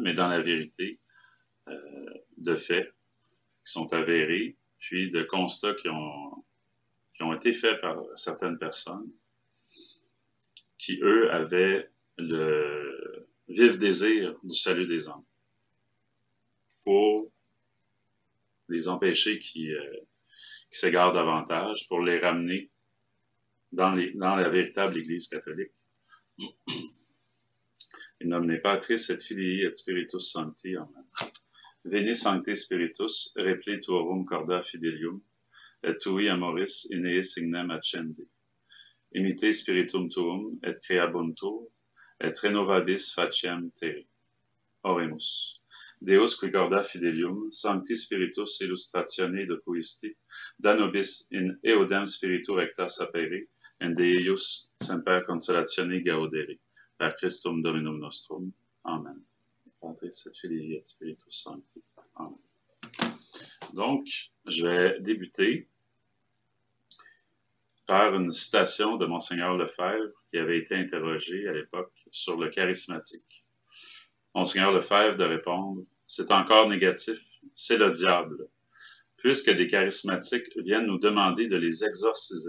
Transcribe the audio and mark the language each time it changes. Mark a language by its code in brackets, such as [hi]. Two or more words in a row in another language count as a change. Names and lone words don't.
[fr] mais dans la vérité, de faits qui sont avérés, puis de constats qui ont été faits par certaines personnes qui, eux, avaient le vif désir du salut des hommes pour les empêcher qui s'égarent davantage, pour les ramener dans la véritable Église catholique. [la] In nomine Patris et Filii et Spiritus Sancti. Amen. Veni Sancte Spiritus, repli tuorum corda fidelium, et tui amoris in eis signem accendi. Imite spiritum tuum, et creabuntur, et renovabis faciem terri. Oremus. Deus qui corda fidelium, Sancti Spiritus illustratione docuisti, da nobis in eodem spiritu recta sapere, en Deius semper consolatione gaudere. Per Christum Dominum nostrum. Amen. Patris et Filii et Spiritus Sancti. Amen. [fr] Donc, je vais débuter par une citation de Monseigneur Lefebvre qui avait été interrogé à l'époque sur le charismatique. Monseigneur Lefebvre de répondre « C'est encore négatif, c'est le diable, puisque des charismatiques viennent nous demander de les exorciser.